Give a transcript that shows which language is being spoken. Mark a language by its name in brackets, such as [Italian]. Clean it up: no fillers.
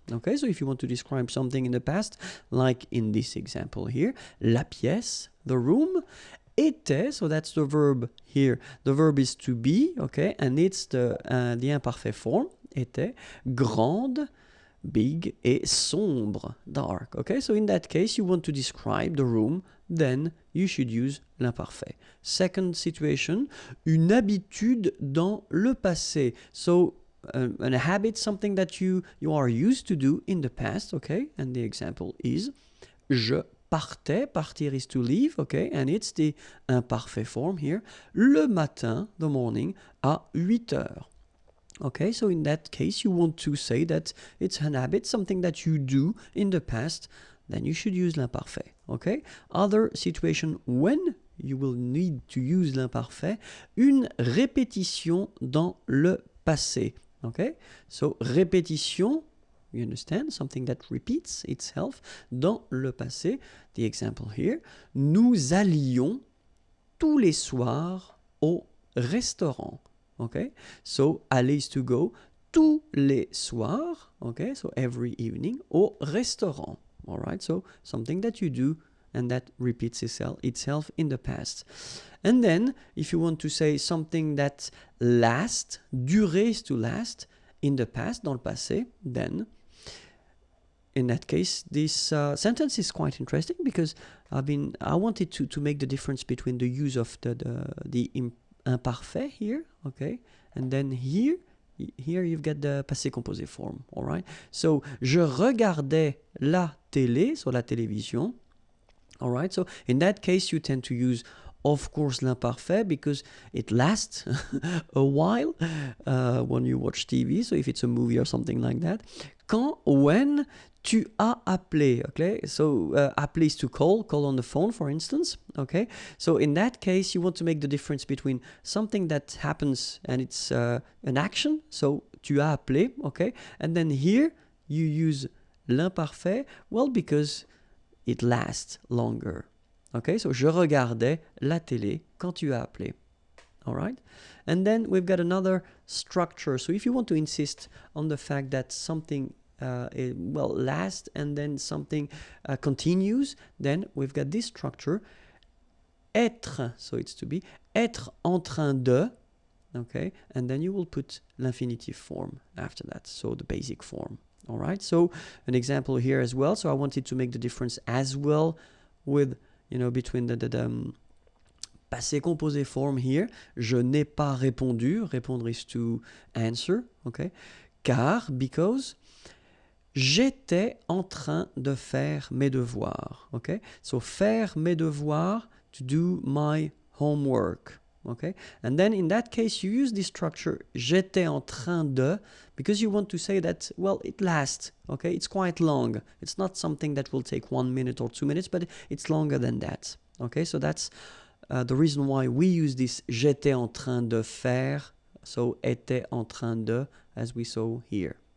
[English] Okay, so if you want to describe something in the past, like in this example here, la pièce, the room, était, so that's the verb here. The verb is to be, okay, and it's the imparfait form, était, grande, big, et sombre, dark. Okay, so in that case, you want to describe the room, then you should use l'imparfait. Second situation, [French] une habitude dans le passé. [English] So a habit, something that you are used to do in the past, okay? And the example is [French] je partais, [English] partir is to leave, okay? And it's the imparfait form here. [French] Le matin, [English] the morning, [French] à 8 heures. [English] Okay, so in that case, you want to say that it's an habit, something that you do in the past, then you should use l'imparfait, okay? Other situation when you will need to use l'imparfait, [French] une répétition dans le passé. [English] Okay, so répétition, you understand, something that repeats itself. [French] Dans le passé, [English] the example here, [French] nous allions tous les soirs au restaurant. [English] Okay, so aller is to go, [French] tous les soirs, [English] okay, so every evening, au restaurant. All right, so something that you do and that repeats itself in the past. And then, if you want to say something that lasts, durer is to last, in the past, [French] dans le passé, [English] then, in that case, this sentence is quite interesting because I wanted to make the difference between the use of the imparfait here, okay, and then here you've got the passé composé form, all right? So, [French] je regardais la télé, so la télévision. [English] All right, so in that case, you tend to use, of course, l'imparfait because it lasts a while when you watch TV, so if it's a movie or something like that. When [French] tu as appelé, [English] okay? So appeler is to call on the phone, for instance, okay? So in that case, you want to make the difference between something that happens and it's an action, so [French] tu as appelé, [English] okay? And then here, you use l'imparfait, well, because it lasts longer. Okay, so [French] je regardais la télé quand tu as appelé. [English] All right? And then we've got another structure. So if you want to insist on the fact that something lasts and then something continues, then we've got this structure. Être, so it's to be, [French] être en train de, [English] okay? And then you will put l'infinitive form after that, so the basic form. All right, so an example here as well. So I wanted to make the difference as well with, between the passé composé form here. [French] Je n'ai pas répondu. Répondre [English] is to answer, okay? Because [French] j'étais en train de faire mes devoirs, okay? [English] So [French] faire mes devoirs, [English] to do my homework. Okay, and then in that case you use this structure [French] j'étais en train de [English] because you want to say that, well, it lasts, okay, it's quite long, it's not something that will take 1 minute or 2 minutes, but it's longer than that. Okay, so that's the reason why we use this [French] j'étais en train de faire, [English] so était en train de, as we saw here.